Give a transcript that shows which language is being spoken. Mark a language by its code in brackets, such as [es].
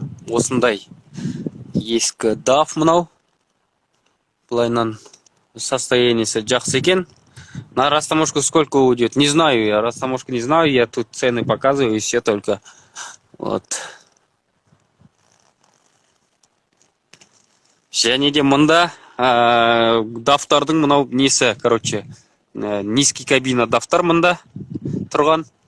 [kk] Осындай ескі DAF мынау. Былайнан состояниесі жақсы екен. [ru] На растаможку сколько уйдет? Не знаю я. Растаможку не знаю. Я тут цены показываю и все только. Вот. [kk] Және де мында DAF-тардың мынау несі, [ru] короче, низкий кабина [kk] DAF-тар мында тұрған.